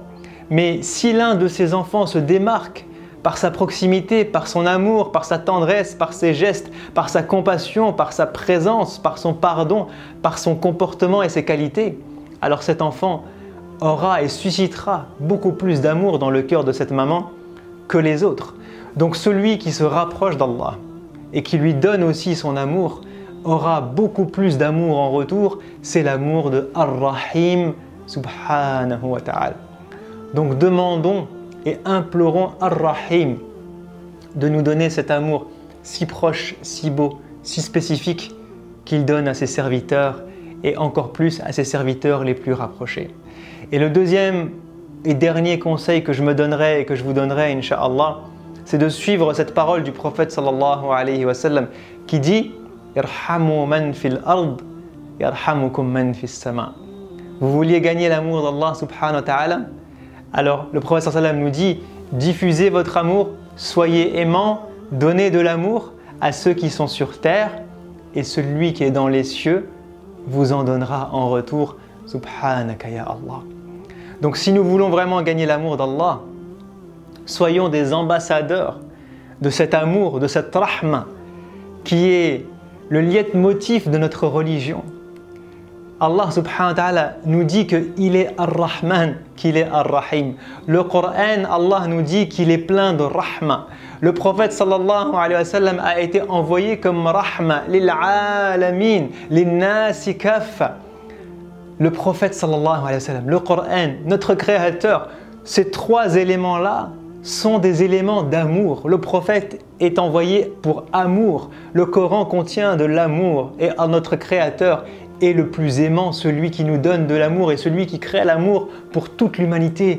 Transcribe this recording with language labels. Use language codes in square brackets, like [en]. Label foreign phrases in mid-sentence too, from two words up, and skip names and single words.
[fr] Mais si l'un de ses enfants se démarque par sa proximité, par son amour, par sa tendresse, par ses gestes, par sa compassion, par sa présence, par son pardon, par son comportement et ses qualités, alors cet enfant aura et suscitera beaucoup plus d'amour dans le cœur de cette maman que les autres. Donc celui qui se rapproche d'Allah et qui lui donne aussi son amour aura beaucoup plus d'amour en retour. C'est l'amour de Ar-Rahim [ar] سبحانه وتعالى. [fr] Donc demandons et implorons Ar-Rahim de nous donner cet amour si proche, si beau, si spécifique qu'il donne à ses serviteurs et encore plus à ses serviteurs les plus rapprochés. Et le deuxième et dernier conseil que je me donnerai et que je vous donnerai, Inch'Allah, c'est de suivre cette parole du prophète [ar] صلى الله عليه وسلم [fr] qui dit « [ar] ارحموا من في الأرض يرحمكم من في السماء ». [fr] Vous vouliez gagner l'amour d'Allah [ar] سبحانه وتعالى? [fr] Alors le prophète [ar] صلى الله عليه وسلم [fr] nous dit « Diffusez votre amour, soyez aimants, donnez de l'amour à ceux qui sont sur terre et celui qui est dans les cieux vous en donnera en retour. [ar] سبحانك يا الله ». [fr] Donc si nous voulons vraiment gagner l'amour d'Allah, soyons des ambassadeurs de cet amour, de cette rahma qui est le leitmotiv de notre religion. Allah [ar] سبحانه وتعالى [fr] nous dit qu'il est Ar-Rahman, qu'il est Ar-Rahim. Le Coran, Allah nous dit qu'il est plein de rahma. Le prophète [ar] صلى الله عليه وسلم [fr] a été envoyé comme [ar] رحمة للعالمين للناس كافة. [fr] Le prophète [ar] صلى الله عليه وسلم, [fr] le Coran, notre créateur, ces trois éléments-là sont des éléments d'amour. Le prophète est envoyé pour amour. Le Coran contient de l'amour et notre créateur est le plus aimant, celui qui nous donne de l'amour et celui qui crée l'amour pour toute l'humanité.